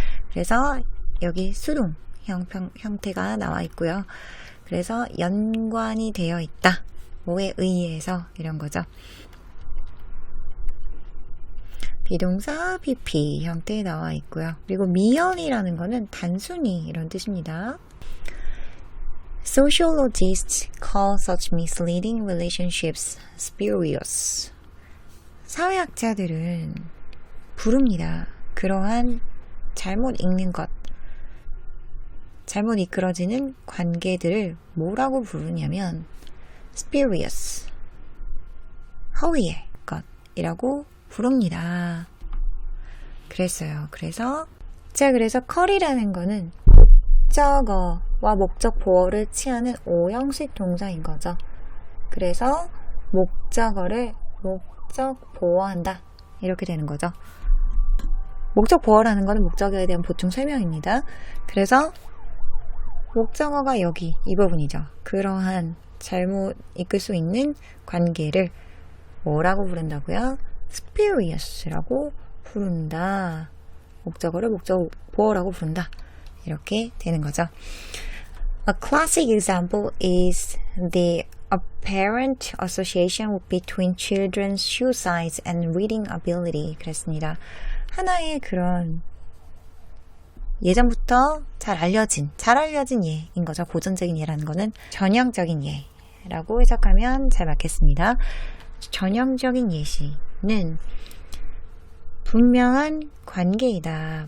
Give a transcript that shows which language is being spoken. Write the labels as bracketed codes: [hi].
[ko] 그래서 여기 수동 형태가 나와 있고요. 그래서 연관이 되어 있다. 뭐에 의해서 이런 거죠. 비동사 PP 형태에 나와 있고요. 그리고 미연이라는 거는 단순히 이런 뜻입니다. [en] Sociologists call such misleading relationships spurious. [ko] 사회학자들은 부릅니다. 그러한 잘못 읽는 것, 잘못 이끌어지는 관계들을 뭐라고 부르냐면 spurious, 허위의 것이라고 부릅니다. 그랬어요. 그래서 컬이라는 거는 목적어와 목적 보어를 취하는 오형식 동사인 거죠. 그래서 목적어를 목적 보어한다. 이렇게 되는 거죠. 목적 보어라는 거는 목적어에 대한 보충 설명입니다. 그래서 목적어가 여기 이 부분이죠. 그러한 잘못 이끌 수 있는 관계를 뭐라고 부른다고요? spurious라고 부른다. 목적어를 목적 보어라고 부른다. 이렇게 되는 거죠. [en] A classic example is the apparent association between children's shoe size and reading ability. [ko] 그랬습니다. 하나의 그런 예전부터 잘 알려진 예인 거죠. 고전적인 예라는 거는 전형적인 예라고 해석하면 잘 맞겠습니다. 전형적인 예시는 분명한 관계이다.